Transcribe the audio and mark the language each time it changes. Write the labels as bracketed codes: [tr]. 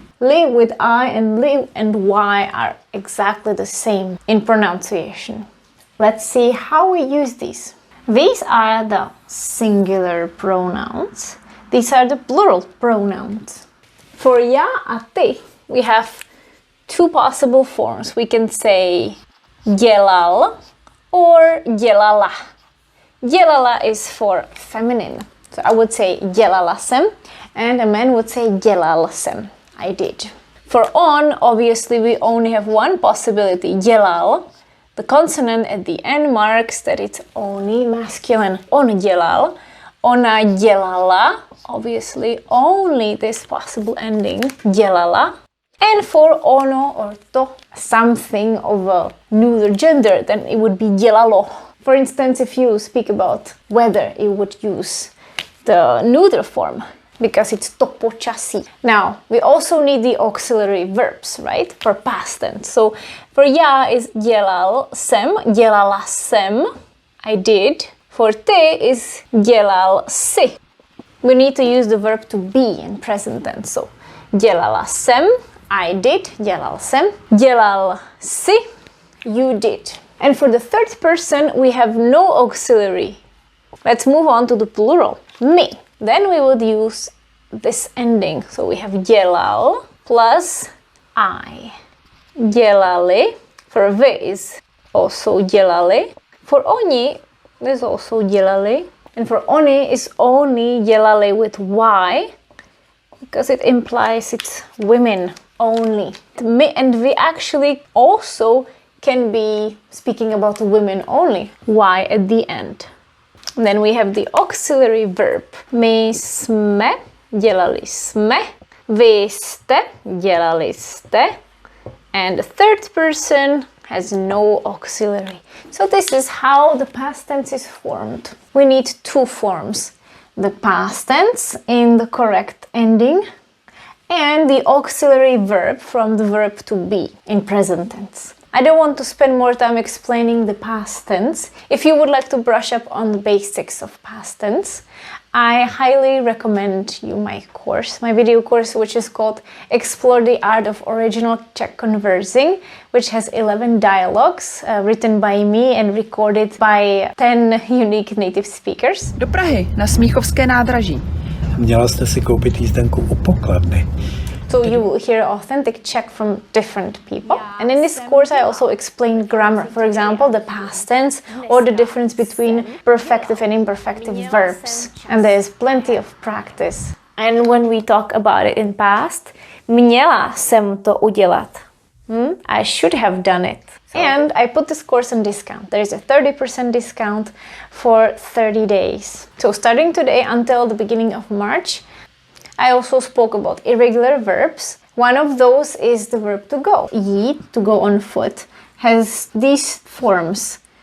[en] Li with I and li and y are exactly the same in pronunciation. Let's see how we use these. These are the singular pronouns. These are the plural pronouns. For já a ty, we have two possible forms. We can say dělal or dělala. Dělala is for feminine. So I would say [cs] dělala jsem, [en] and a man would say [cs] dělal jsem. [en] I did. For on, obviously we only have one possibility, dělal. The consonant at the end marks that it's only masculine. [cs] On dělal, ona dělala, [en] obviously only this possible ending, dělala. And for ono or to, something of a neuter gender, then it would be dělalo. For instance, if you speak about weather, you would use the neuter form, because it's to počasí. Now, we also need the auxiliary verbs, right? For past tense. So, for já is [cs] dělal jsem, dělala jsem, [en] I did. For ty is [cs] dělal si. [en] We need to use the verb to be in present tense. So, [cs] dělala jsem, [en] I did, [cs] dělal jsem. Dělal si, [en] you did. And for the third person, we have no auxiliary. Let's move on to the plural, my. Then we would use this ending. So we have dělal plus I. Dělali. For vy is also dělali. For oni is also dělali. And for oni is only dělali with y, because it implies it's women only. My and we actually also can be speaking about women only. Y at the end. And then we have the auxiliary verb. [cs] My jsme, dělali jsme. Vy jste, dělali jste. [en] And the third person, has no auxiliary. So this is how the past tense is formed. We need two forms. The past tense in the correct ending and the auxiliary verb from the verb to be in present tense. I don't want to spend more time explaining the past tense. If you would like to brush up on the basics of past tense, I highly recommend you my course, my video course, which is called Explore the Art of Original Czech Conversing, which has 11 dialogues written by me and recorded by 10 unique native speakers. [cs] Do Prahy, na Smíchovské nádraží. Měla jste si koupit jízdenku u pokladny. [en] So you will hear authentic Czech from different people. And in this course I also explain grammar, for example, the past tense or the difference between perfective and imperfective verbs. And there's plenty of practice. And when we talk about it in past, [cs] měla jsem to udělat. [en] I should have done it. And I put this course on discount. There is a 30% discount for 30 days. So starting today until the beginning of March, I also spoke about irregular verbs. One of those is the verb to go. Jít, to go on foot, has these forms.